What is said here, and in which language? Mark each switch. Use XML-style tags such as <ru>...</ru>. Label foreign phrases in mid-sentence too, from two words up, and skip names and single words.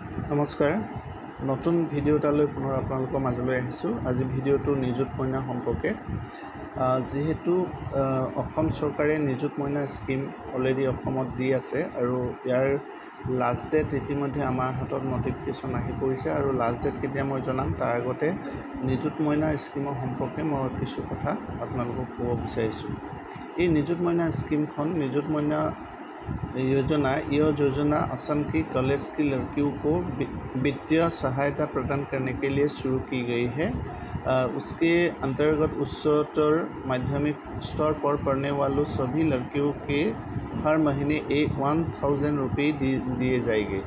<as>নমস্কাৰ নতুন ভিডিও এটালৈ পুনৰ আপোনালোকৰ মাজলৈ আহিছোঁ আজি ভিডিওটো নিযুত মইনা সম্পৰ্কে যেহেতু অসম চৰকাৰে নিযুত মইনা স্কিম অলৰেডি অসমত দি আছে আৰু ইয়াৰ</as> <en>last date</en> <as>ইতিমধ্যে আমাৰ হাতত নটিফিকেশ্যন আহি পৰিছে আৰু</as> <en>last date</en> <as>কেতিয়া মই জনাম তাৰ আগতে নিযুত মইনা স্কিমৰ সম্পৰ্কে মই কিছু কথা আপোনালোকক ক'ব বিচাৰিছোঁ এই নিযুত মইনা স্কিমখন নিযুত মইনা</as> <hi>योजना असम की कॉलेज की लड़कियों को वित्तीय सहायता प्रदान करने के लिए शुरू की गई है उसके अंतर्गत उच्चतर माध्यमिक स्तर पर पढ़ने वालों सभी लड़कियों के हर महीने 1000 रुपये दिए जाएंगे।</hi>